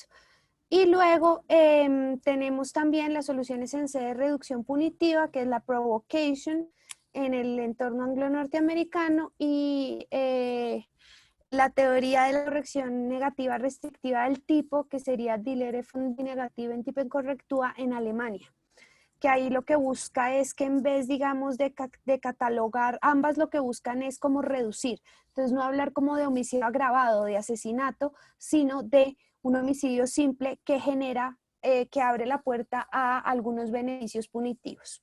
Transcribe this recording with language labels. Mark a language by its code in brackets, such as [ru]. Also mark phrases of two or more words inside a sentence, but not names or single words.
[es] Y luego tenemos también las soluciones en sede de reducción punitiva, que es la provocation en el entorno anglo-norteamericano, y la teoría de la corrección negativa restrictiva del tipo, que sería [de] die Lehre von die negativen Typen Korrektur [es] en Alemania, que ahí lo que busca es que en vez, digamos, de catalogar, ambas lo que buscan es como reducir. Entonces no hablar como de homicidio agravado, de asesinato, sino de un homicidio simple que genera, que abre la puerta a algunos beneficios punitivos.